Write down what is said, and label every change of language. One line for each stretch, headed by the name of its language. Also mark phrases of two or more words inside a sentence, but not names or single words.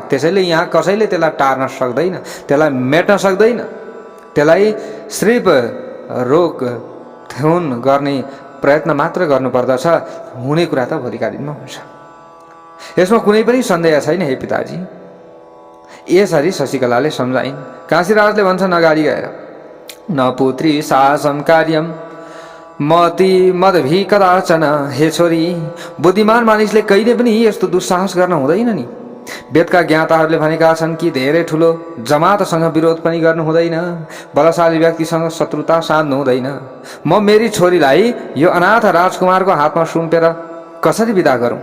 Nepali: त्यसैले यहाँ कसैले त्यसलाई टार्न सक्दैन, त्यसलाई मेट्न सक्दैन, त्यसलाई सिर्फ रोक थुन गर्ने प्रयत्न मात्र गर्नुपर्दछ। हुने कुरा त भोलिका दिनमा हुन्छ, यसमा कुनै पनि सन्देह छैन। हे पिताजी, यसरी शशिकलाले सम्झाइन्। काशीराजले भन्छन् अगाडि गएर,
Sanskrit: न पुत्री साहसम कार्यम मति मदभि कदाचन।
Nepali: हे छोरी, बुद्धिमान मानिसले कहिले पनि यस्तो दुस्साहस गर्न हुँदैन नि। वेदका ज्ञाताहरूले भनेका छन् कि धेरै ठुलो जमातसँग विरोध पनि गर्नु हुँदैन, बलशाली व्यक्तिसँग शत्रुता साध्नु हुँदैन। म मेरी छोरीलाई यो अनाथ राजकुमारको हातमा सुम्पेर कसरी विदा गरौँ?